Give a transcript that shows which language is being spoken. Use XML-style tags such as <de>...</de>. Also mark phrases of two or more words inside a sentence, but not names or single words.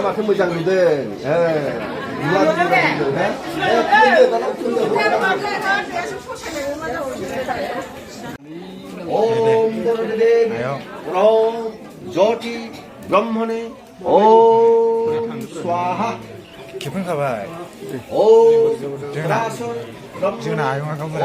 <brx>मोजां नुदों नुवाखै</brx> <sa>ओम गुरुदेव ओम ज्योति ब्रह्मणे ओम स्वाहा</sa> <brx>खेबखांखाबाय ओम जोंना आयं आखाफोरा</brx>